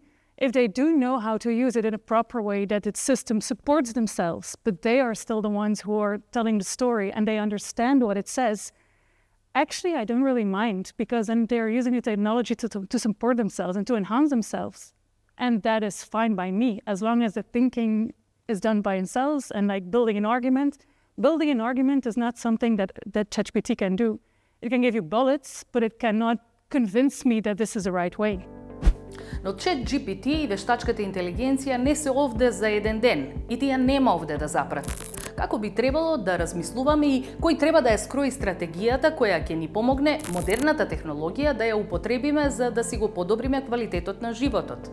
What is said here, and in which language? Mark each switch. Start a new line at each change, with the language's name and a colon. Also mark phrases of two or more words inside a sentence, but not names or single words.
English: If they do know how to use it in a proper way, that its system supports themselves, but they are still the ones who are telling the story and they understand what it says, actually I don't really mind, because then they're using the technology to support themselves and to enhance themselves. And that is fine by me, as long as the thinking is done by themselves. And like building an argument is not something that ChatGPT can do. It can give you bullets, but it cannot convince me that this is the right way.
Macedonian: Но ChatGPT и вештачката интелигенција не се овде за еден ден и тие нема овде да запрат. Како би требало да размислуваме и кој треба да ја скрои стратегијата која ќе ни помогне модерната технологија да ја употребиме за да си го подобриме квалитетот на животот?